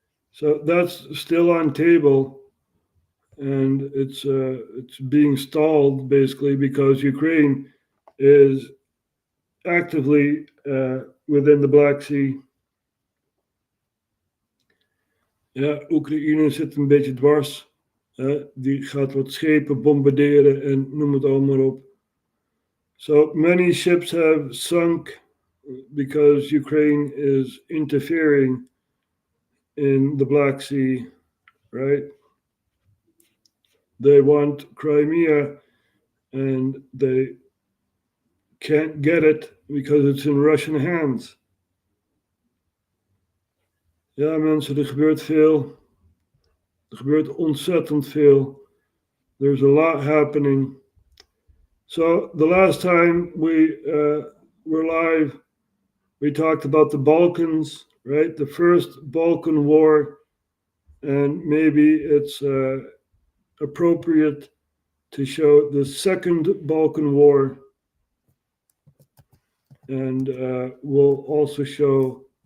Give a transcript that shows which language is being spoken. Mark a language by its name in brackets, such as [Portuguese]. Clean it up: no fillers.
[English] So that's still on table, and it's being stalled basically because Ukraine is actively within the Black Sea. [Dutch] Ja, Oekraïne zit een beetje dwars. Die gaat wat schepen bombarderen en noem het allemaal op. [English] So many ships have sunk because Ukraine is interfering in the Black Sea, right? They want Crimea and they can't get it because it's in Russian hands. [Dutch] Ja, mensen, er gebeurt veel. Er gebeurt ontzettend veel. [English] There's a lot happening. So the last time we were live, we talked about the Balkans, right? The first Balkan War, and maybe it's appropriate to show the second Balkan War, and we'll also show